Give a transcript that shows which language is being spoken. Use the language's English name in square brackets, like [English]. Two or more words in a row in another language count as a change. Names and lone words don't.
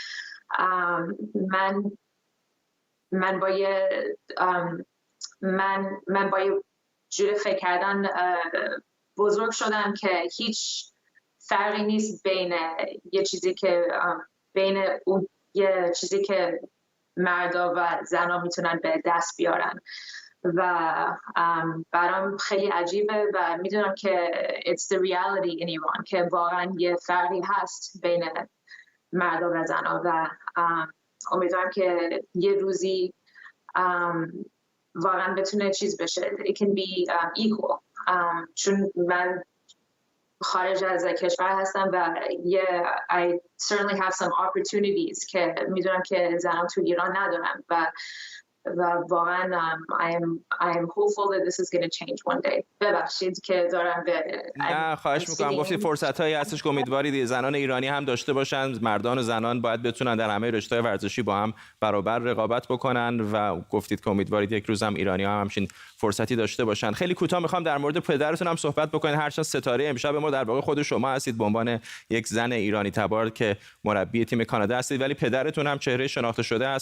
[Persian] من با یه جور فکر کردن بزرگ شدم که هیچ فرقی نیست بین یه چیزی که مردا و زنا میتونن به دست بیارن و برام خیلی عجیبه و میدونم که [English] it's the reality in Iran [Persian] که واقعا یه فرقی هست بین مردا و زنا و امیدوارم که یه روزی واقعا بتونه چیز بشه. [English] It can be equal. [Persian] چون من خارج از کشور هستم و [English] I certainly have some opportunities [Persian] که میدونم که زنان تو ایران ندارم و واقعا [English] I am hopeful that this is going to change one day. [Persian] ببخشید که دارم نه خواهش میکنم. گفتی فرصت هایی هستش که امیدوارید زنان ایرانی هم داشته باشن. مردان و زنان باید بتونن در همه رشته‌های ورزشی با هم برابر رقابت بکنن و گفتید که امیدوارید یک روز هم ایرانی هم همچین فرصتی داشته باشن. خیلی کوتاه میخوام در مورد پدرتون هم صحبت بکنید، هرچند ستاره امشب ما در واقع خود شما هستید به عنوان یک زن ایرانی تبار که مربی تیم کانادا هستید، ولی پدرتون هم چهره شناخته شده است.